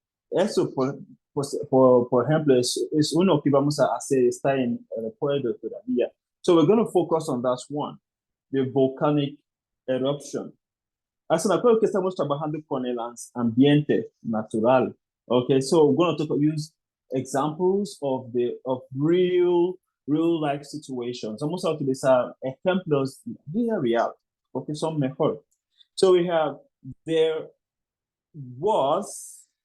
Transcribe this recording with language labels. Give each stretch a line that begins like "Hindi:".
Spanish: Eso, por ejemplo, es uno que vamos a hacer, está en el recuerdo todavía.
English: So we're going to focus on that one, the volcanic eruption.
Spanish: Hace me acuerdo que estamos trabajando con el ambiente natural.
English: Okay, so we're going to use examples of real life situations.
Spanish: Vamos a utilizar ejemplos vida real, porque son mejor.
English: So we have there was